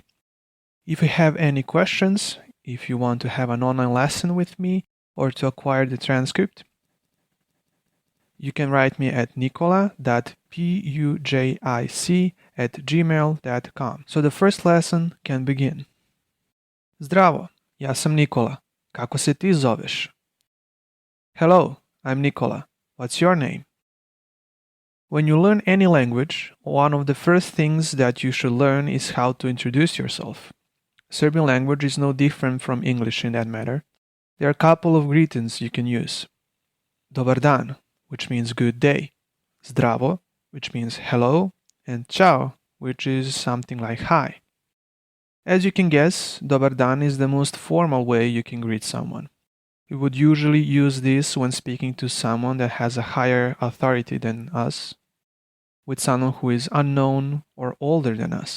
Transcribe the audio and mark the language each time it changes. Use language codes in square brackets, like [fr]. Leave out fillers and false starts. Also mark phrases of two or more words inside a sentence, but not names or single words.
[en] If you have any questions, if you want to have an online lesson with me or to acquire the transcript, you can write me at nicola.pujic@gmail.com. So the first lesson can begin. [sr] Zdravo, ja sam Nikola. Kako se ti zoveš? [en] Hello, I'm Nikola. What's your name? When you learn any language, one of the first things that you should learn is how to introduce yourself. Serbian language is no different from English in that matter. There are a couple of greetings you can use. [sr] Dobar dan, [en] which means good day. Zdravo, which means hello. And ciao, which is something like hi. As you can guess, [sr] Dobar dan [en] is the most formal way you can greet someone. We would usually use this when speaking to someone that has a higher authority than us, with someone who is unknown or older than us.